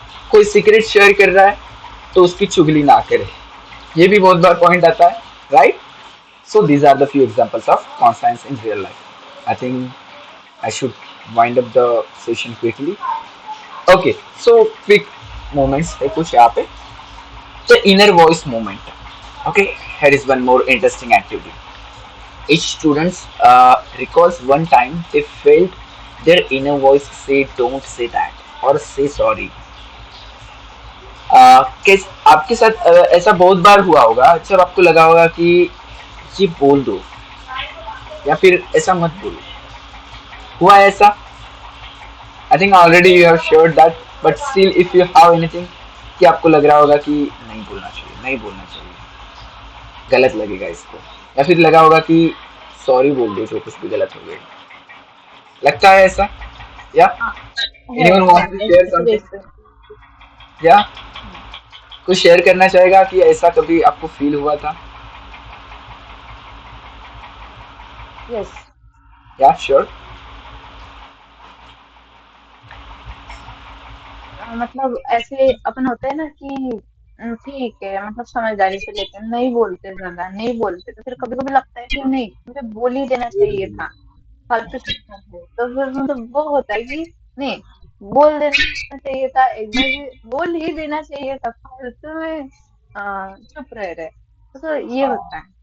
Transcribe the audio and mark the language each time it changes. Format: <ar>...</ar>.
<hi>कोई secret share कर रहा है तो उसकी चुगली ना करे, ये भी बहुत बार पॉइंट आता है, right?</hi> <en>So these are the few examples of conscience in real life. I think I should wind up the session quickly.</en> <hi>Okay, so quick moments है कुछ यहाँ पे।</hi> <en>The inner voice moment. Okay, here is one more interesting activity. Each student recalls one time they felt their inner voice say don't say that or say sorry.</en> <hi>आपके साथ ऐसा बहुत बार हुआ होगा जब आपको लगा होगा कि ये बोल दो या फिर ऐसा मत बोलो। हुआ है ऐसा?</hi> <en>I think already you have shared that, but still if you have anything</en> <hi>कि आपको लग रहा होगा कि नहीं बोलना चाहिए, नहीं बोलना चाहिए, गलत लगेगा इसको, या फिर लगा होगा कि सॉरी बोल दो जो कुछ भी गलत हो गया, लगता है ऐसा?</hi> <en>या anyone want to share something?</en> <hi>या कुछ शेयर करना चाहेगा कि ऐसा कभी आपको फील हुआ था?</hi> <en>Yes, yeah sure.</en> <hi>मतलब ऐसे अपन होते हैं ना कि ठीक है, मतलब समझदारी से लेते हैं, नहीं बोलते, ज्यादा नहीं बोलते, तो फिर कभी कभी लगता है कि नहीं मुझे बोल ही देना चाहिए था, फालतू से तो फिर मतलब वो होता है कि नहीं बोल देना चाहिए था, एकदम से बोल ही देना चाहिए था, फालतू में चुप रह रहे, तो ये होता है।</hi>